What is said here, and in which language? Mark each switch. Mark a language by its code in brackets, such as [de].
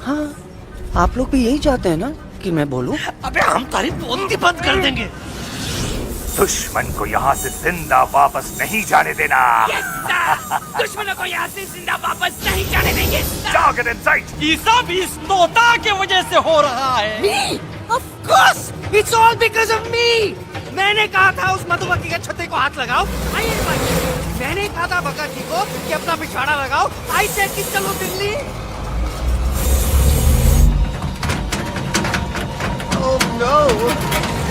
[hi] हाँ, आप लोग भी यही चाहते हैं ना कि मैं बोलूं? अबे हम तारीफ बोलती बंद कर देंगे। दुश्मन को यहाँ से जिंदा वापस नहीं जाने देना। दुश्मनों को यहाँ से जिंदा वापस नहीं जाने देंगे। [en] Target in sight. [hi] ये सब इस तोता के वजह से हो रहा है। [en] Me? Of course, it's all because of me. [hi] मैंने कहा था उस मधुमक्खी के छत्ते को हाथ लगाओ। मैंने कहा था भगत जी को कि अपना पिछवाड़ा लगाओ। आई सेड कि चलो दिल्ली। [en] Oh no!